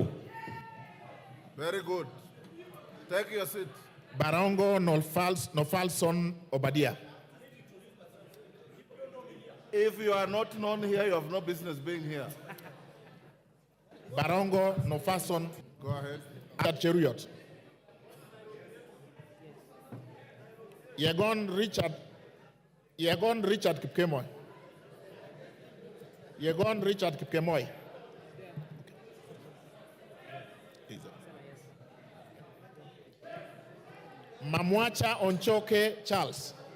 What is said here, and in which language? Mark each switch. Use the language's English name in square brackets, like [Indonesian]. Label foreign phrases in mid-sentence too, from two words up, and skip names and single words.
[English] Very good. Take your seat. Barongo Nofalson Obadia. If you are not known here, you have no business being here. Barongo Nofalson. Go ahead. At Cheruyot. Yegon Richard Kipkemoy. Yegon Richard Kipkemoy. Mamwacha Onchoke Charles.